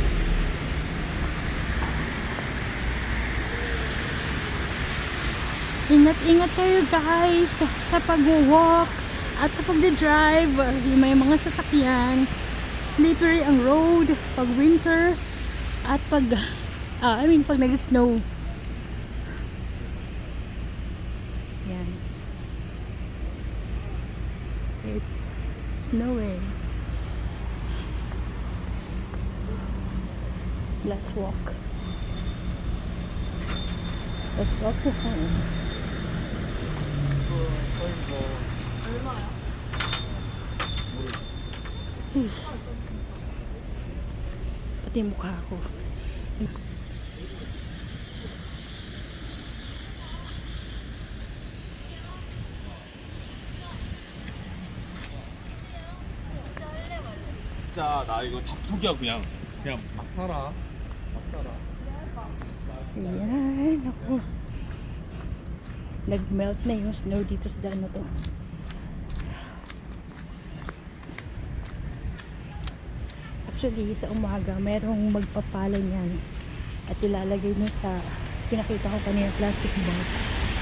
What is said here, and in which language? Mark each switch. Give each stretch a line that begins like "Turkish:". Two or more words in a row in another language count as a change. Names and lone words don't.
Filipino: Ingat-ingat kayo guys sa pag-walk at sa pag-drive. Yung may mga sasakyan, slippery ang road pag winter at pag pag nag-snow. Yan.
English: It's snowing. Let's walk. Let's walk to home.
Filipino: Pati yung mukha ko.
Korean: 진짜 나 이거 다 포기하고 그냥 막 살아. 막 살아.
Filipino: Ayan, ako. Nag-melt na yung snow dito sa daan na to. Actually, sa umaga, merong magpapala niyan. At ilalagay nyo sa, pinakita ko kanina, plastic box.